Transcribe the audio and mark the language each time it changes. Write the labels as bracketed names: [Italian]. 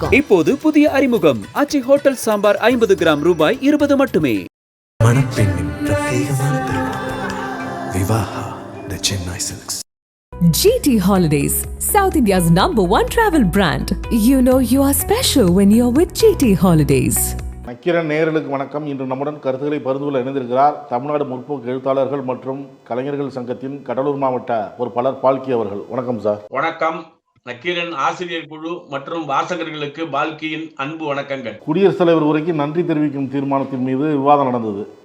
[Tamil] இப்போது புதிய அறிமுகம் ஆச்சி ஹோட்டல் சாம்பார் 50 கிராம் ரூபாய் 20 மட்டுமே. மணப்பெண்ணின் பிரத்யேகமான திருமணம் விவாஹா தி Chennai silks. [English] GT Holidays, South India's #1 travel brand. You know you are special when you're with GT Holidays. [Tamil] Nakkheeran நேயர்களுக்கு வணக்கம். இன்று நம்முடன் கருத்துக்களை பகிர்ந்து இணைந்திருக்கிறார் தமிழ்நாடு முற்போக்கு எழுத்தாளர்கள் மற்றும் கலைஞர்கள் சங்கத்தின் கடலூர் மாவட்ட பொறுப்பாளர் பால்கி அவர்கள். வணக்கம் சார். வணக்கம். நக்கீரன் ஆசிரியர் குழு மற்றும் வாசகர்களுக்கு பால்கியின் அன்பு வணக்கங்கள். குடியரசுத் தலைவர் உரைக்கு நன்றி தெரிவிக்கும் தீர்மானத்தின் மீது விவாதம் நடந்தது.